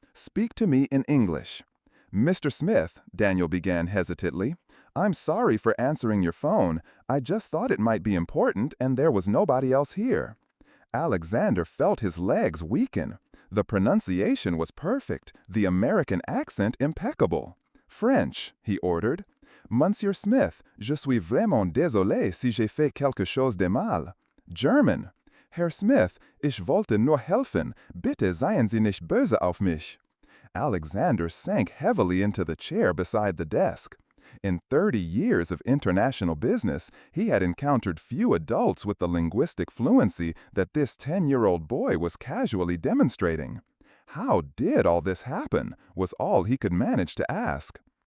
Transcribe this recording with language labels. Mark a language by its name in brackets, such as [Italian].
[English] Speak to me in English. Mr. Smith, Daniel began hesitantly, I'm sorry for answering your phone. I just thought it might be important and there was nobody else here. Alexander felt his legs weaken. The pronunciation was perfect, the American accent impeccable. French, he ordered. [French] Monsieur Smith, je suis vraiment désolé si j'ai fait quelque chose de mal. [English] German. [German] Herr Smith, ich wollte nur helfen. Bitte seien Sie nicht böse auf mich. [English] Alexander sank heavily into the chair beside the desk. In 30 years of international business, he had encountered few adults with the linguistic fluency that this 10-year-old boy was casually demonstrating. How did all this happen, was all he could manage to ask.